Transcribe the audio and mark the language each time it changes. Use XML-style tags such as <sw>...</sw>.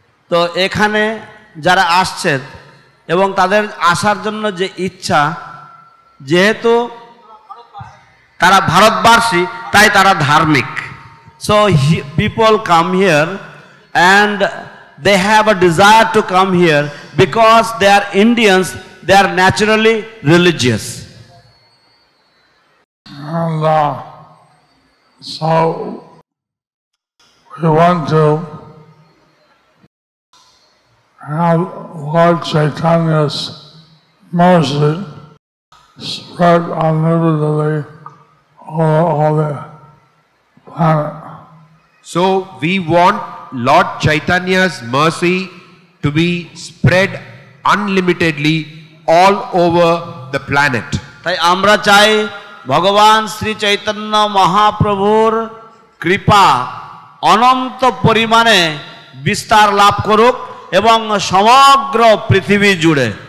<bn>তো এখানে যারা আসছেন এবং তাদের আসার জন্য যে ইচ্ছা, যেহেতু তারা ভারতবাসী তাই তারা ধার্মিক।</bn> <en>So people come here and they have a desire to come here because they are Indians, they are naturally religious. And so we want to have Lord Chaitanya's mercy spread unlimitedly all the planet. So we want Lord Chaitanya's mercy to be spread unlimitedly all over the planet.</en> <bn>তাই আমরা চাই ভগবান শ্রী চৈতন্য মহাপ্রভুর কৃপা অনন্ত পরিমাণে বিস্তার লাভ করুক এবং সমগ্র পৃথিবী জুড়ে।</bn>